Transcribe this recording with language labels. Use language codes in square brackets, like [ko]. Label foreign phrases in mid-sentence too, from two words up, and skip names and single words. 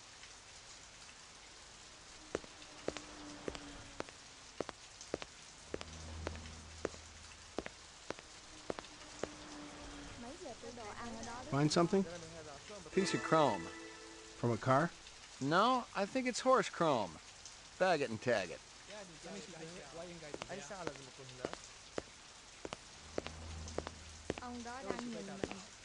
[en] Find something? Piece of chrome. From a car? No, I think it's horse chrome. Bag it and tag it. [ar] أي ساعة لازم أكون هناك؟ [vi] Ông đó đang nhìn mình.